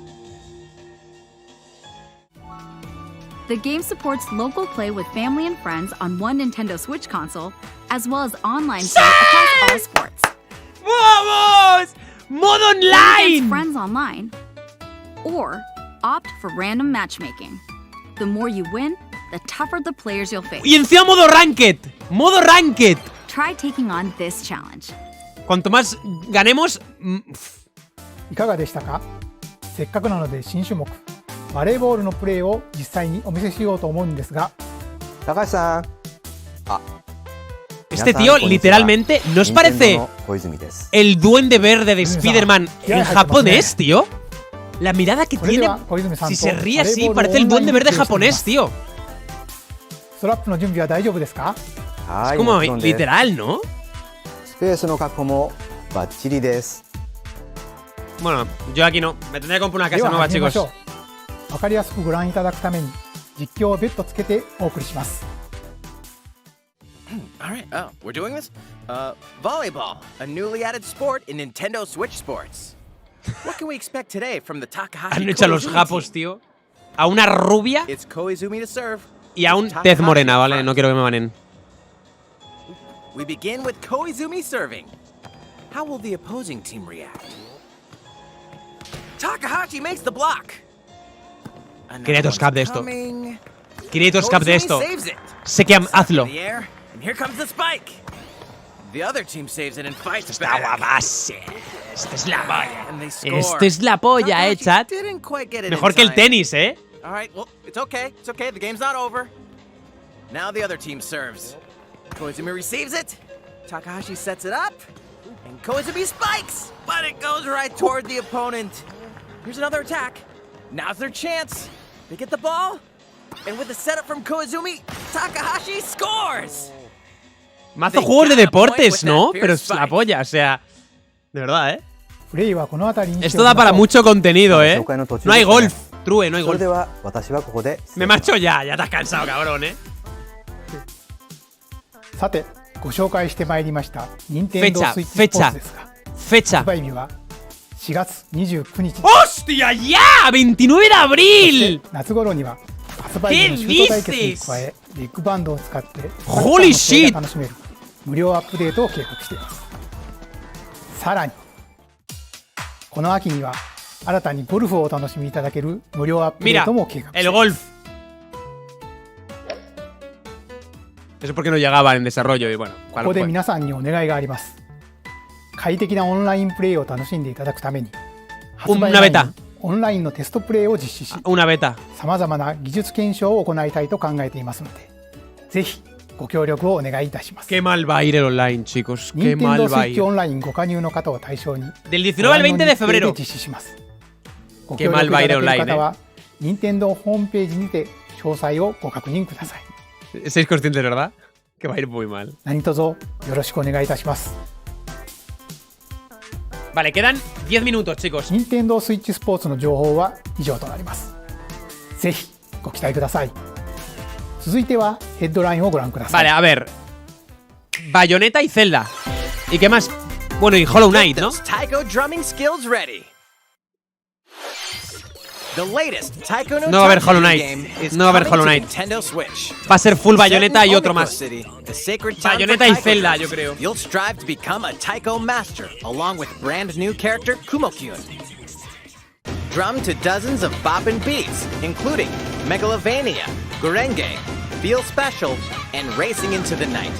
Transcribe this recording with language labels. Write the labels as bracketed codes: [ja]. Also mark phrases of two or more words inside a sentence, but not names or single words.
[en] The game supports local play with family and friends on one Nintendo Switch console, as well as online play across all sports. [es] ¡Vamos! ¡Modo [en] Play against online! friends online, or opt for random matchmaking. The more you win, the tougher the players you'll face. [es] Y encima modo ranked. Modo ranked. [en] Try taking on this challenge. [es] Cuanto más ganemos... [ja] いかがでしたか？せっかくなので新種目バレーボールのプレーを実際にお見せしようと思うんですが、高橋さん。 [es] Este tío, literalmente, ¿no os parece el duende verde de Spider-Man en japonés, tío? La mirada que tiene, si se ríe así, parece el duende verde japonés, tío. [ja] ストラップの準備は大丈夫ですか？ [es] Es como literal, ¿no? [ja] スペースの確保もバッチリです。 [es] Bueno, yo aquí no. Me tendría que comprar una casa nueva, chicos. [ja] わかりやすくご覧いただくために実況を別途つけてお送りします。 [en] Alright, we're doing this? Volleyball, a newly added sport in Nintendo Switch Sports. What can we expect today from the Takahashi [es] Han hecho a los japos, tío. A una rubia [en] It's Koizumi to serve. [es] y a un tez morena, ¿vale? No quiero que me banen. [en] We begin with Koizumi serving. How will the opposing team react? Takahashi makes the block. [es] Quería toscap de esto. Quería toscap de esto. Sé que hazlo. [en] And here comes the spike. The other team saves it and fights [es] Está [en] back. [es] guapase. Esta es la polla. [en] And they score. [es] Esta es la polla, chat. [en] Didn't quite get it [es] Mejor [en] in [es] que el [en] time. [es] tenis, ¿eh? [en] All right, well, it's okay. It's okay. The game's not over. Now the other team serves. Koizumi receives it. Takahashi sets it up. And Koizumi spikes. But it goes right toward the opponent. Here's another attack. Now's their chance. They get the ball. And with the setup from Koizumi, Takahashi scores. [es] Mazo juegos de deportes, ¿no? Pero es la polla, o sea... De verdad, ¿eh? Esto da para mucho contenido, ¿eh? No hay golf. True, no hay golf. Me marcho ya. Ya te has cansado, cabrón, ¿eh? [ja] さて、ご紹介してまいりました任天堂スイッチスポーツですが、発売日は4月29日。 [es] ¡Hostia, ya! ¡29 de abril! [ja] 夏頃には発売日のシュート対決に加え、ビッグバンドを使って [en] Holy shit! [ja] 楽しめる無料アップデートを計画しています。さらにこの秋には新たにゴルフをお楽しみいただける無料アップデートも計画しています。 [es] El golf. Eso porque no llegaba en desarrollo y bueno. [ja] ここで皆さんにお願いがあります。快適なオンラインプレイを楽しんでいただくために、発売前にオンラインのテストプレイを実施し、さまざまな技術検証を行いたいと考えていますので、ぜひご協力をお願いいたします。 [es] Qué mal va a ir el online, chicos. Qué mal va a ir. [ja] Nintendo Switch オンラインご加入の方を対象に [es] Del 19 al 20 de febrero. [ja] 実施します。ご [es] Qué [ja] 協力 [es] mal va a [ja] いた [es] ir [ja] だける [es] online, [ja] 方は、Nintendo ホームページにて詳細をご確認ください。 [es] ¿Sois conscientes, verdad? Que va a ir muy mal. [ja] 何卒よろしくお願いいたします。 [es] Vale, quedan 10 minutos, chicos. [ja] 任天堂スイッチスポーツの情報は以上となります。ぜひご期待ください。続いてはヘッドラインをご覧ください。 [es] Vale, a ver. Bayonetta y Zelda. ¿Y qué más? Bueno, y Hollow Knight, ¿no? [en] Taiko drumming skills ready. The latest Taiko no [es] No va a haber Hollow [en] Tatsuji [es] Knight. [en] game is [es] No va a haber [en] coming [es] Hollow [en] to [es] Knight. [en] Nintendo Switch. [es] Va a ser full Bayonetta [en] Set in [es] y otro [en] Omiko [es] más. [en] City, the sacred town [es] Bayonetta [en] for [es] y [en] taiko [es] Zelda, [en] drums. [es] yo creo. [en] You'll strive to become a taiko master, along with brand new character Kumo-kyun. Drum to dozens of boppin' beats, including Megalovania, Gurenge, Feel Special, and Racing into the Night.